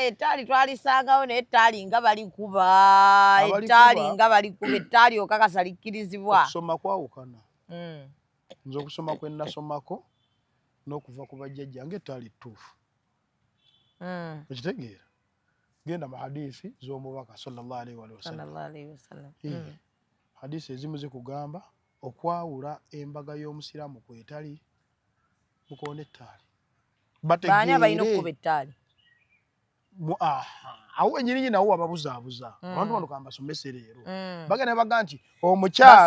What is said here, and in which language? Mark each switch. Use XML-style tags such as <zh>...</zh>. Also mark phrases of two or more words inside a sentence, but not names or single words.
<lg>ettaali twalisangawo naye ettaali nga balikuba ettaali okakasa likkirizibwa okusoma kwawukana nze okusoma kwe nasomako n'okuva ku bajjajja ng'ettaali ttuufu okitegeera genda mu hadisi z'omubaka</lg> <ar>sallallahu alaihi wasallam</ar> <lg>hadisi ezimu zikugamba okwawula embaga y'omusiraamu kwetali mukoona ettaali baani abalina okukuba ettaali awo wenyininyini nawo wababuzaabuza abantu bano kambasomese leero bagenda baga nti omukyala</lg>